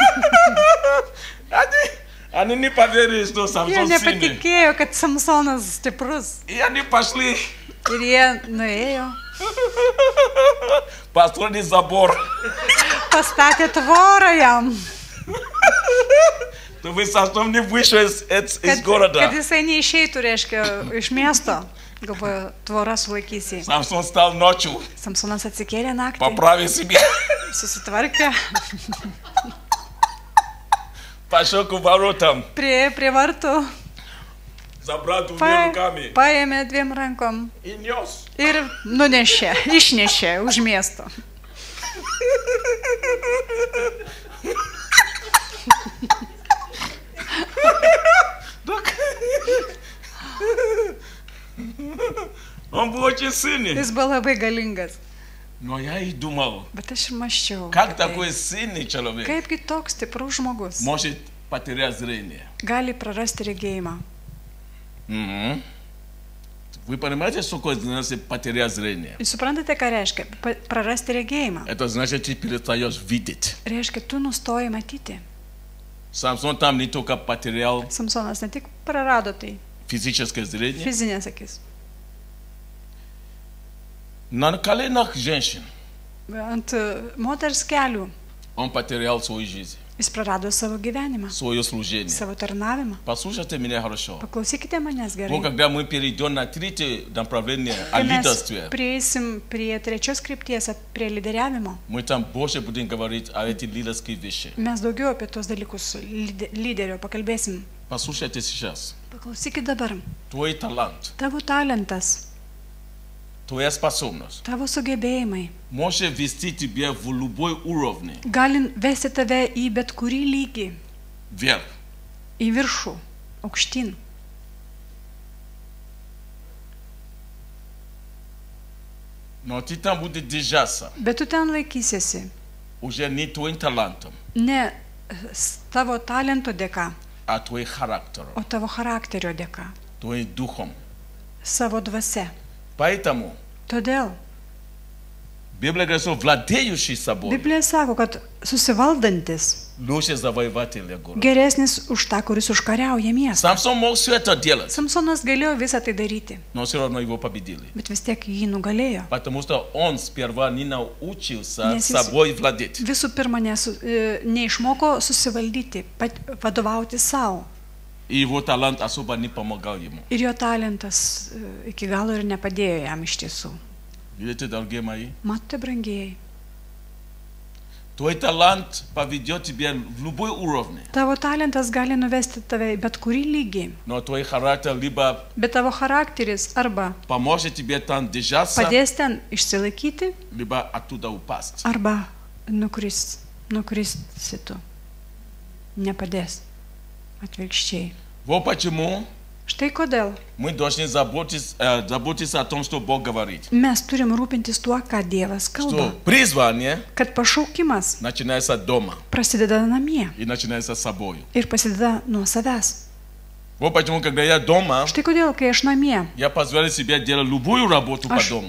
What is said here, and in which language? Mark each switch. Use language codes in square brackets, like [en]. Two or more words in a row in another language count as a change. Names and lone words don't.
[ru] Они не поверили, что [lt] Jie [ru] Самсон сильный. [lt] nepatikėjo, kad Samsonas stiprus. [ru] И они пошли, [lt] Ir jie nuėjo, [ru] построили забор. [lt] pastatė tvorą jam, [ru] Чтобы Самсон не вышел из [lt] kad [ru] города. [lt] jisai neišeitų, reiškia, iš miesto. Galvoju, tvora sulaikysi. [ru] Самсон встал ночью, [lt] Samsonas atsikėlė naktį, [ru] поправил себя, [lt] susitvarkė, [ru] пошел к воротам, [lt] prie vartų, [ru] забрал двумя руками [lt] paėmė dviem rankom [ru] и нес. [lt] ir nunešė, išnešė už miesto. [ru] Он был очень сильный. [lt] Jis buvo labai galingas. [ru] Но я и думал, [lt] Bet aš ir maščiau. [ru] как такой сильный человек [lt] Kaipgi toks stiprus žmogus [ru] может потерять зрение? [lt] gali prarasti regėjimą? Мгм. [ru] Вы понимаете, что такое значит потерять зрение? [lt] Jūs suprantate, ką reiškia prarasti regėjimą? [ru] Это значит, ты перестаешь видеть. [lt] Reiškia, tu nustoji matyti. [ru] Самсон там не только потерял [lt] Samsonas ne tik prarado tai, [ru] физическое зрение, [lt] fizinės akis. [ru] на коленах женщин [lt] Ant moters kelių [ru] он потерял свою жизнь, [lt] jis prarado savo gyvenimą, [ru] свое служение. [lt] savo tarnavimą. [ru] Послушайте меня хорошо. [lt] Paklausykite manęs gerai. [ru] Вот когда мы перейдем на третье направление о [lt] Kai mes [ru] лидерстве, [lt] prieisim prie trečios krypties, prie lyderiavimo, [ru] мы там больше будем говорить о этих лидерских вещах. [lt] mes daugiau apie tos dalykus lyderio pakalbėsim. [ru] Послушайте сейчас. [lt] Paklausykit dabar. [ru] Твой талант, [lt] Tavo talentas, [ru] твоя способность [lt] tavo sugebėjimai [ru] может вести тебя в любой уровне [lt] gali vesti tave į bet kurį lygį, [ru] вверх. [lt] į viršų, aukštyn. [ru] Но ты там будешь держаться [lt] Bet tu ten laikysiesi [ru] уже не твоим талантом, [lt] ne tavo talento dėka, [ru] а твоим характером, [lt] o tavo charakterio dėka, [ru] твоим духом. [lt] savo dvasia. [ru] Поэтому [lt] Todėl [ru] Библия говорит, что владеющий собой [lt] Biblija sako, kad susivaldantis [ru] лучше завоевателя города. [lt] geresnis už tą, kuris užkariauja miestą. [ru] Самсон мог все это делать, [lt] Samsonas galėjo visą tai daryti, [ru] но все равно его победили. [lt] bet vis tiek jį nugalėjo. [ru] Потому что он сперва не научился [lt] Nes jis- [ru] собой владеть. [lt] Visų pirma, neišmoko susivaldyti, vadovauti savo. [ru] И его талант особо не помогал ему. [lt] Ir jo talentas iki galo ir nepadėjo jam iš tiesų. [ru] Видите, дорогие мои? [lt] Matote, brangieji, [ru] Твой талант поведет тебя в любой уровне, [lt] tavo talentas gali nuvesti tave į bet kurį lygį, [ru] но твой характер либо [lt] bet tavo charakteris arba [ru] поможет тебе там держаться, [lt] padės ten išsilaikyti, [ru] либо оттуда упасть. [lt] arba nukristi tu. Nepadės. Atvirkščiai. [ru] Вот почему [lt] Štai kodėl [ru] Мы должны заботиться о том, что Бог говорит. [lt] mes turim rūpintis tuo, ką Dievas kalba. [ru] Что призвание [lt] Kad pašaukimas [ru] начинается дома [lt] prasideda namie [ru] и начинается с собой. [lt] ir prasideda nuo savęs. [ru] Вот почему, когда я дома, [lt] Štai kodėl, kai aš namie, [ru] я позволяю себе делать любую работу по [lt] aš [ru] дому.